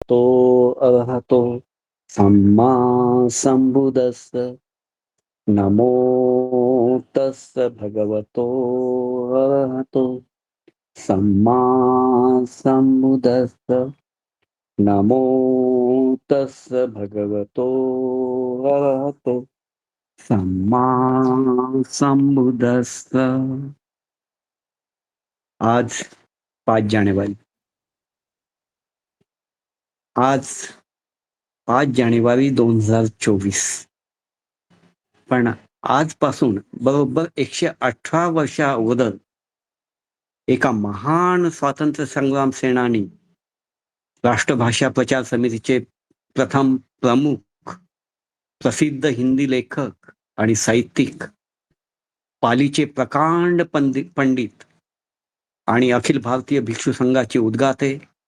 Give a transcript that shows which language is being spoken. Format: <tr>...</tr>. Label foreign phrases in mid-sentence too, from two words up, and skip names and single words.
<pi>भगवतो अरहतो सम्मा संबुद्धस्स नमो तस्स भगवतो अरहतो सम्मा संबुद्धस्स नमो तस्स भगवतो अरहतो सम्मा संबुद्धस्स.</pi> <mr>आज 5 जानेवारी. आज 5 जानेवारी 2024. पण आजपासून बरोबर 118 वर्षा अगोदर एका महान स्वातंत्र्य संग्राम सेनानी, राष्ट्रभाषा प्रचार समितीचे प्रथम प्रमुख, प्रसिद्ध हिंदी लेखक आणि साहित्यिक, पालीचे प्रकांड पंडित आणि अखिल भारतीय भिक्षू संघाचे उद्गाते,</mr>